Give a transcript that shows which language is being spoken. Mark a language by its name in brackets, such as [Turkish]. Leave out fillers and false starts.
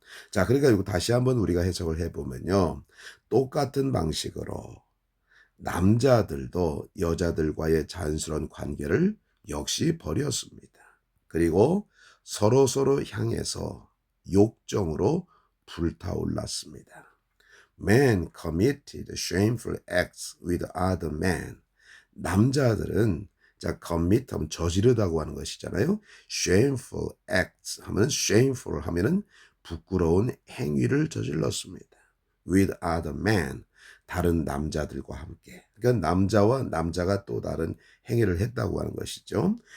[Korean] 자, 그러니까 이거 다시 한번 우리가 해석을 해보면요. 똑같은 방식으로 남자들도 여자들과의 자연스러운 관계를 역시 버렸습니다. 그리고 서로 향해서 욕정으로 불타올랐습니다. [English] Men committed shameful acts with other men. [Korean] 남자들은 자, commit 하면 저지르다고 하는 것이잖아요. [English] shameful acts [Korean] 하면 shameful 하면은 부끄러운 행위를 저질렀습니다. [English] with other men, [Korean] 다른 남자들과 함께. 그러니까 남자와 남자가 또 다른 행위를 했다고 하는 것이죠.